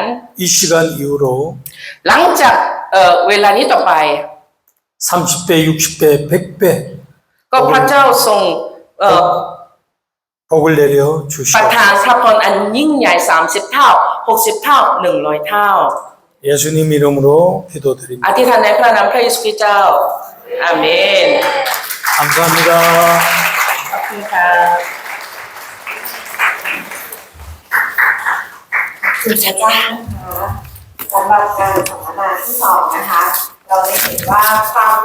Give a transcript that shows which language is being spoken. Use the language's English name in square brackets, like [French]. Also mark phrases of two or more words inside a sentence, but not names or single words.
[Korean] 이 시간 이후로 [Thai] หลังจากเวลานี้ต่อไป [Korean] 30배, 60배, 100배 [Thai] ก็พระเจ้าทรง [Korean] 복을 내려 [Thai] ประ [Korean] 주시옵소서. [Thai] ทานพระพรอันยิ่งใหญ่30 เท่า 60 เท่า 100 เท่า [Korean] 예수님 이름으로 기도드립니다. [Thai] อธิษฐานในพระนามพระเยซูคริสต์เจ้า อาเมน [Korean] 감사합니다. [Thai] ขอบคุณค่ะ คุณพระเจ้านะคะสำหรับการสัมมนาที่2นะคะ เราได้เห็นว่าความ